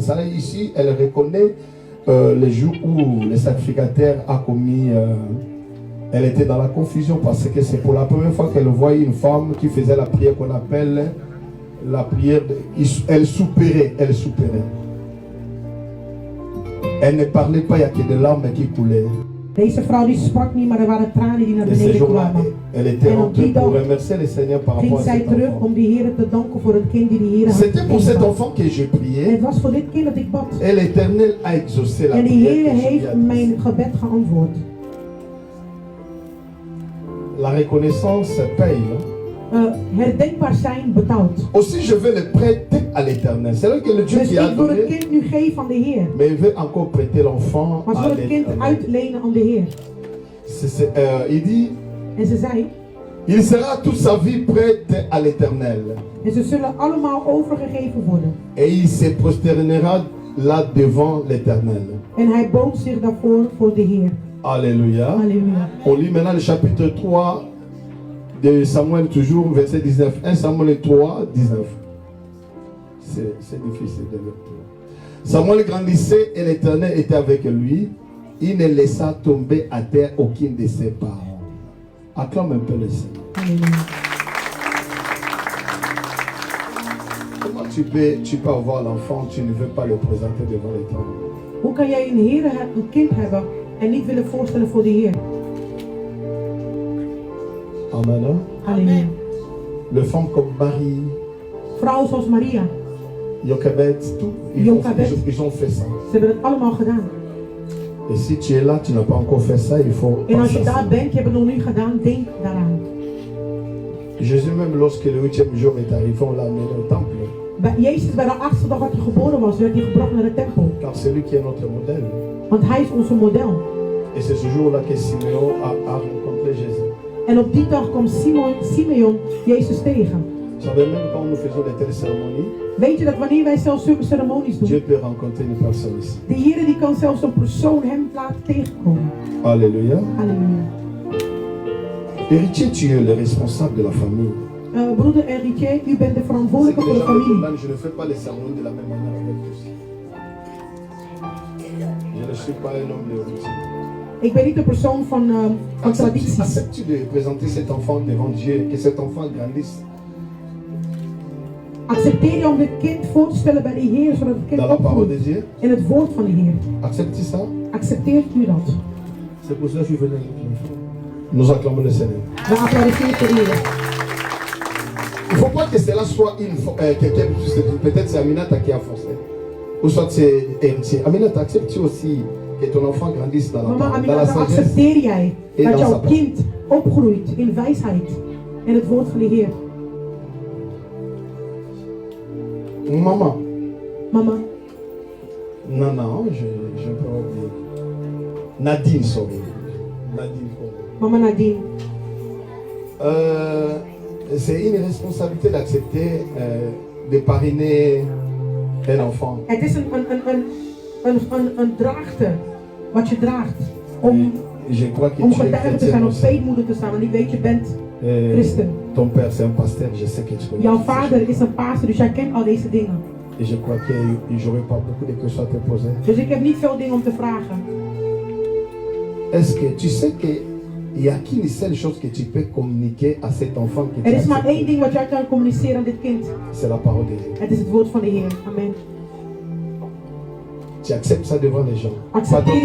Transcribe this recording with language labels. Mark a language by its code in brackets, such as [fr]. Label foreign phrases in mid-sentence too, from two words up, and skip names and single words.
[fr] Ça, ici, elle reconnaît les jours où le sacrificateur a commis... elle était dans la confusion parce que c'est pour la première fois qu'elle voyait une femme qui faisait la prière qu'on appelle la prière. Elle soupirait, elle soupirait. Elle ne parlait pas, il n'y a que des larmes qui coulaient. [nl] Deze vrouw die sprak niet, maar er waren tranen die naar beneden kwamen. [fr] Elle était rentrée pour remercier le Seigneur par rapport à cet enfant. [nl] Ging zij terug om de Heer te danken voor het kind die de Heer had gegeven. [fr] C'était pour cet enfant que j'ai prié. [nl] Het was voor dit kind dat ik bad. [fr] Et l'Éternel a exaucé la prière. [nl] En de Heer heeft [fr] prière. [nl] mijn gebed geantwoord. [fr] La reconnaissance paye. [nl] Herdenkbaar zijn betaalt. [fr] Aussi je veux le prêter à l'Éternel. C'est là que le Dieu [nl] dus [fr] qui a donné. [nl] Ik wil het kind nu geven aan de Heer. [fr] Mais il veut encore prêter l'enfant [nl] maar [fr] à [nl] wil het kind uitlenen aan de Heer. [fr] Il dit, [nl] en ze zei, [fr] il sera toute sa vie prête à l'Éternel. [nl] En ze zullen allemaal overgegeven worden. [fr] Et il se prosternera là devant l'Éternel. [nl] En hij boog zich daarvoor voor de Heer. [fr] Alléluia. Alléluia. On lit maintenant le chapitre 3 de Samuel, toujours verset 19. 1 Samuel 3, 19. C'est difficile de lire. Samuel grandissait et l'Éternel était avec lui. Il ne laissa tomber à terre aucune de ses parents. Acclame un peu le Seigneur. Comment tu peux avoir l'enfant, tu ne veux pas le présenter devant l'Éternel? [nl] Hoe kan jij een kind hebben en niet willen voorstellen voor de Heer? Amen. Halleluja. [fr] Le femme comme Marie, [nl] Vrouwen zoals Maria. Jochebed, [fr] tout, ils ont fait ça. [nl] Ze hebben het allemaal gedaan. [fr] Et si tu es là, tu n'as pas encore fait ça, il faut [nl] En als je [fr] penser à ça. [nl] daar bent, je hebt het nog niet gedaan, denk daaraan. [fr] Jésus même lorsque le 8e jour est arrivé, on l'a amené au temple. [nl] Bij Jezus, bij de 8e dag dat hij geboren was, werd hij gebracht naar de tempel. [fr] Car c'est lui qui est notre modèle. [nl] Want hij is onze model. [fr] Et c'est ce jour-là que Simeon a rencontré Jésus. [nl] En op die dag kwam Simeon Jezus tegen. [fr] Vous savez, même quand nous faisons des telles cérémonies, [nl] Weet je dat wanneer wij zelfs zulke ceremonies [fr] Dieu [nl] doen, [fr] peut rencontrer une personne ici. [nl] de Heer die kan zelfs een persoon hem laten tegenkomen. [fr] Alléluia. [nl] Halleluja. [fr] Héritier, tu es le responsable de la famille. [nl] Broeder Enrique, u bent de [fr] C'est [nl] verantwoordelijke [fr] que [nl] voor [fr] les [nl] de [fr] gens me [nl] familie. [fr] demandent, je ne fais pas les cérémonies de la même manière avec tous. Je ne suis pas un homme de routine. [nl] Ik ben niet de persoon van tradities. [fr] Acceptes-tu de présenter cet enfant devant Dieu, que cet enfant grandisse [nl] Accepteer je om dit kind voor te stellen bij de Heer, zodat het kind [fr] dans la parole de [nl] opgroeit [fr] Dieu? [nl] in het woord van de Heer? [fr] Acceptes-tu ça? [nl] Accepteert u dat? [fr] C'est pour ça que je suis venu. Nous acclamons le Seigneur. [nl] We applaudisseren de Heer. [fr] Il ne faut pas que cela soit quelqu'un, peut-être c'est Aminata qui a forcé. Ou soit c'est héritier. Aminata, acceptes-tu aussi que ton enfant grandisse dans la, Mama dans la Aminata, sagesse? [nl] accepteer jij En dat dan jouw sabbat. kind opgroeit in wijsheid en het woord van de Heer? [fr] Maman. [nl] Mama. [fr] Non, je peux oublier. Nadine, sorry. Nadine. Mama Nadine. C'est une responsabilité d'accepter de parrainer un enfant. [nl] Het is een draagte wat je draagt om [fr] Je crois que tu es [nl] getuige te zijn, [fr] chrétien [nl] om [fr] aussi. [nl] peetmoeder te staan. Want ik weet, je bent christen. [fr] Ton père c'est un pasteur, je sais que tu connais. [nl] Jouw vader is een pastor, dus jij kent al deze dingen. [fr] Et je crois que j'aurais pas beaucoup de questions à te poser. [nl] Dus ik heb niet veel dingen om te vragen. [fr] Est-ce que tu sais que il y a qu'une seule chose que tu peux communiquer à cet enfant que tu [nl] Er [fr] as [nl] is maar één [fr] accepté? [nl] ding wat jij kan communiceren aan dit kind. [fr] C'est la parole de Dieu. [nl] Het is het woord van de Heer. Amen. [fr] Tu acceptes ça devant les gens. Pas [nl] Accepteer je